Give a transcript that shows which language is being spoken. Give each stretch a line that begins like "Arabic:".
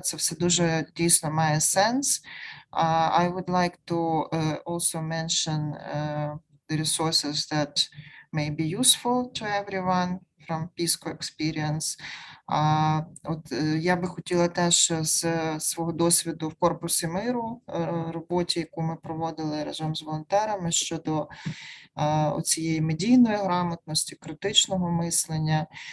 Ukrainian: Це все дуже дійсно має сенс.
English: I would like to also mention the resources that may be useful to everyone from PISCO experience.
Ukrainian: От я би хотіла теж з свого досвіду в корпусі миру, роботі, яку ми проводили разом з волонтерами щодо цієї медійної грамотності, критичного мислення.